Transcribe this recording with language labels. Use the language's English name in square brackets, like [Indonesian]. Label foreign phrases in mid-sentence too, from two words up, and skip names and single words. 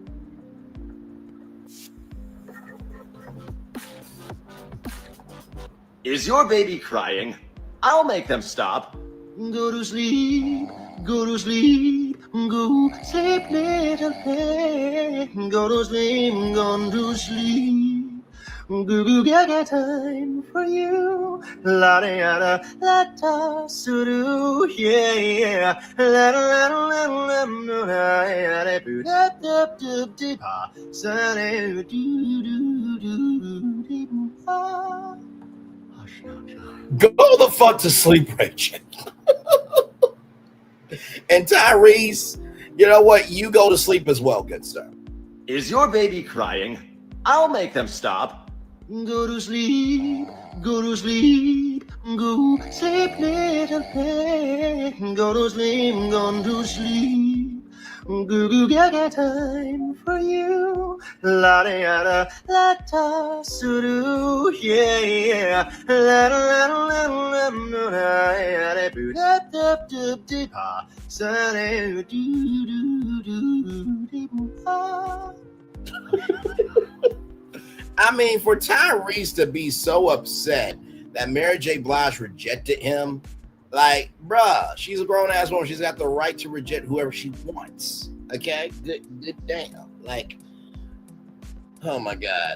[English] Is your baby crying? I'll make them stop. Go to sleep. Go to sleep. Go sleep, little thing. Go to sleep. Go to sleep. Goo gaga time for you. La da da la da suru. Yeah. La da la la la la do da da do do pa. Sa do do do do pa. Go the fuck to sleep, Rachel. And Tyrese, you know what? You go to sleep as well, good sir. Is your baby crying? I'll make them stop. Go to sleep, go to sleep, go sleep, little thing. Go to sleep, go to sleep. Goo gaga time for you. La da da la da suru. Yeah. La da la la la la boo da da da da pa. Sa do do do do pa. I mean, for Tyrese to be so upset that Mary J. Blige rejected him, like, bruh, she's a grown-ass woman. She's got the right to reject whoever she wants, okay? Good damn. Like, oh, my God.